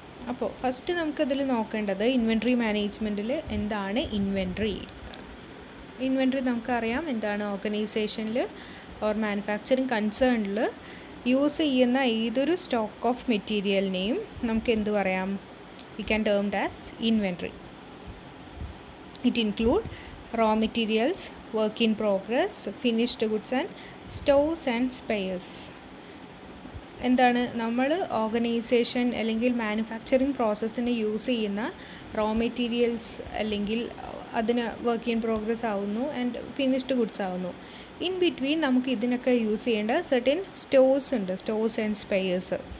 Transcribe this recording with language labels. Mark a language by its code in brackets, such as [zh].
[ml] അപ്പോൾ ഫസ്റ്റ് നമുക്കതിൽ നോക്കേണ്ടത് ഇൻവെൻട്രി മാനേജ്മെൻറ്റിൽ എന്താണ് ഇൻവെൻട്രി. ഇൻവെൻട്രി നമുക്കറിയാം എന്താണ്, ഓർഗനൈസേഷനിൽ ഓർ മാനുഫാക്ചറിങ് കൺസേണിൽ യൂസ് ചെയ്യുന്ന ഏതൊരു സ്റ്റോക്ക് ഓഫ് മെറ്റീരിയലിനെയും നമുക്ക് എന്ത് പറയാം, [en] We can termed as inventory. It include raw materials, work in progress, finished goods and stores and spares. [ml] എന്താണ്, നമ്മൾ ഓർഗനൈസേഷൻ അല്ലെങ്കിൽ മാനുഫാക്ചറിങ് പ്രോസസ്സിന് യൂസ് ചെയ്യുന്ന റോ മെറ്റീരിയൽസ് അല്ലെങ്കിൽ അതിന് വർക്ക് ഇൻ പ്രോഗ്രസ് ആവുന്നു ആൻഡ് ഫിനിഷ്ഡ് ഗുഡ്സ് ആവുന്നു. ഇൻ ബിറ്റ്വീൻ നമുക്ക് ഇതിനൊക്കെ യൂസ് ചെയ്യേണ്ട സെർട്ടൻ സ്റ്റോഴ്സ് ഉണ്ട്, സ്റ്റോഴ്സ് ആൻഡ് സ്പെയേഴ്സ്.